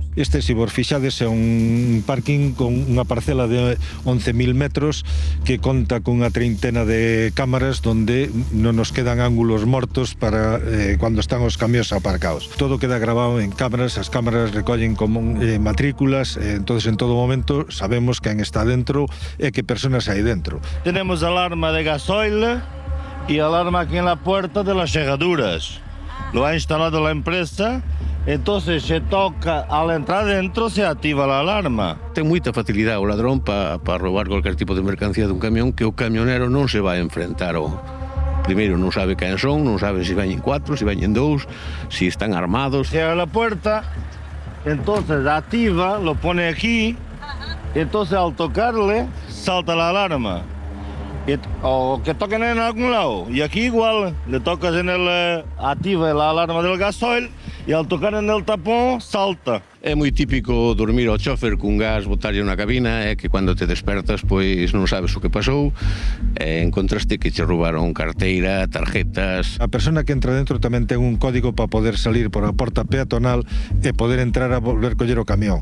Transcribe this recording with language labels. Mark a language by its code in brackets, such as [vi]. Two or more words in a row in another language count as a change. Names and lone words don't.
[gl] Este, se vos fixades, é un parking con unha parcela de 11.000 metros que conta cunha treintena de cámaras donde non nos quedan ángulos mortos para cando están os camións aparcados. Todo queda grabado en cámaras, as cámaras recollen como matrículas, entonces en todo momento sabemos quen está dentro e que personas hai dentro. [es] Tenemos alarma de gasoil y alarma aquí en la puerta de las cerraduras. Lo ha instalado la empresa, entonces se toca, al entrar dentro se activa la alarma. [gl] Ten moita facilidade o ladrón para roubar cualquier tipo de mercancía dun camión, que o camionero non se vai a enfrentar ao... Primeiro non sabe quen son, non sabe se veñen 4, se veñen 2, si están armados. [es] Cierra la puerta, entonces activa, lo pone aquí, entonces al tocarle salta la alarma. O que toquen en algún lado, y aquí igual le tocas en el activa la alarma del gasoil y al tocar en el tapón salta. [gl] É moi típico dormir ao chofer cun gas, botarlle na cabina, é que cando te despertas pois non sabes o que pasou, e encontraste que che roubaron carteira, tarjetas. A persona que entra dentro tamén ten un código para poder salir por a porta peatonal e poder entrar a volver coller o camión.